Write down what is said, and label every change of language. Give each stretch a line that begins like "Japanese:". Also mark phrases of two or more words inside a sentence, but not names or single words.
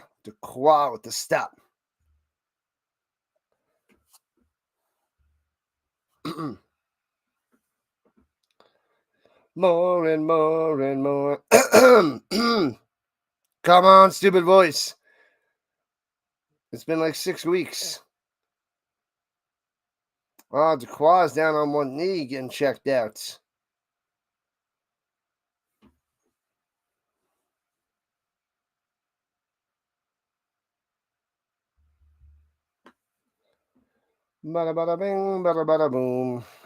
English: Dequoy with the stop. More and more and more. Come on, stupid voice. It's been like 6 weeks. Oh, Dequoy's down on one knee getting checked out. Bada bada bing, bada bada boom.